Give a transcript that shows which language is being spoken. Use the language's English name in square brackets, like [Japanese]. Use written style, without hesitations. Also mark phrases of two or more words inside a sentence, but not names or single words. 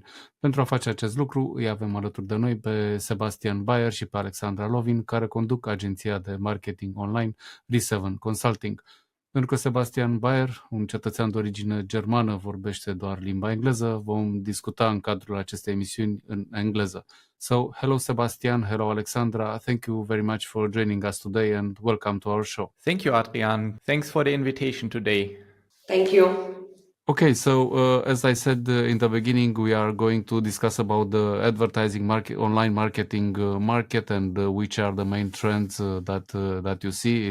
[Romanian] Pentru a face acest lucru, îi avem alături de noi pe Sebastian Baier și pe Alexandra Lovin, care conduc agenția de marketing online R7 Consulting. Pentru că Sebastian Baier, un cetățean de origine germană, vorbește doar limba engleză, vom discuta în cadrul acestei emisiuni în engleză. [English] So, hello Sebastian, hello Alexandra, thank you very much for joining us today and welcome to our show. Thank you, Adrian. Thanks for the invitation today. Thank you. Okay, so as I said in the beginning, we are going to discuss about the advertising market, online marketing market, and which are the main trends that you see.